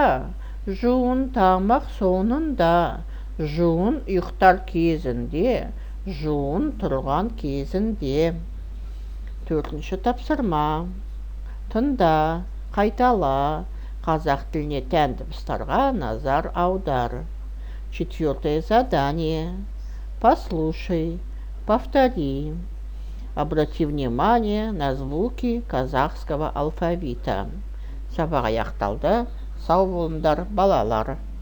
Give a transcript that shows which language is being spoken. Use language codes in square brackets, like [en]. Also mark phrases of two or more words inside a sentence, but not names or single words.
[kk] Жуын тамақ соңында. Жуын ұйықтар кезінде. Жуын тұрған кезінде. Төртінші тапсырма. Тыңда, қайтала. Қазақ тіліне тән дыбыстарға назар аудар. [ru] Четвертое задание. Послушай, повтори. Обрати внимание на звуки казахского алфавита. [kk] Сабақ аяқталды. Сау болыңдар балалар.